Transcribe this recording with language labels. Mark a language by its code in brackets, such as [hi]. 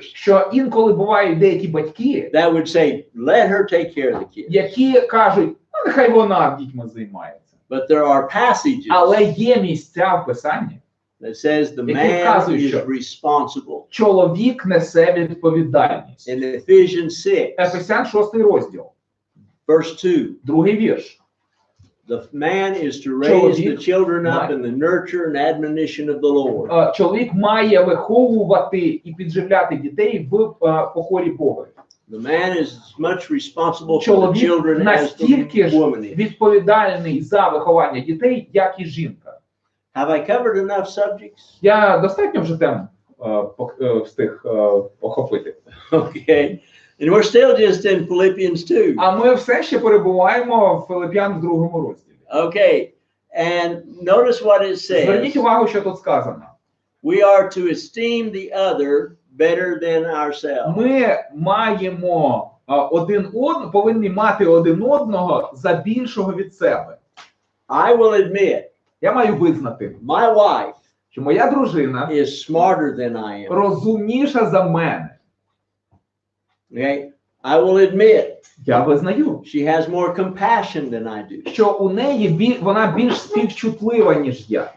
[uk] що інколи бувають деякі батьки, [en] that would say, let her take care of the kids. [uk] які кажуть, ну, нехай вона дітьми займається. [en] But there are passages [uk] Але є місця в Писанні. [en] that says the [uk] Які [en] man [uk] вказують, [en] is [uk] що [en] responsible. [uk] чоловік несе відповідальність. [en] In Ephesians 6, [uk] Ефесян 6 розділ, [en] verse 2, [uk] другий вірш. [en] the man is to raise the [uk] Чоловік [en] children up [uk] має- [en] in the nurture and admonition of the Lord. [uk] Чоловік має виховувати і підживляти дітей в покорі Бога. [en] The man is as much responsible for the [uk] Чоловік [en] children as [uk] настільки [en] the [uk] ж [en] woman is. [uk] відповідальний за виховання дітей, як і жінка. [en] Have I covered enough subjects? [uk] Я достатньо вже тем встиг охопити. [en] Okay. And we're still just in Philippians 2. [uk] А ми все ще перебуваємо в Филип'ян в другому розділі. [en] Okay. And notice what it [uk] Зверніть [en] says. [uk] увагу, що тут сказано. [en] We are to esteem the other better than ourselves. [uk] Ми маємо повинні мати один одного за більшого від себе. [en] I will admit, [uk] Я маю визнати, [en] my wife [uk] що моя дружина [en] is smarter than I am. [uk] розумніша за мене. [en] Okay? I will admit [uk] Я визнаю, [en] she has more compassion than I do. [uk] що у неї вона більш співчутлива, ніж я.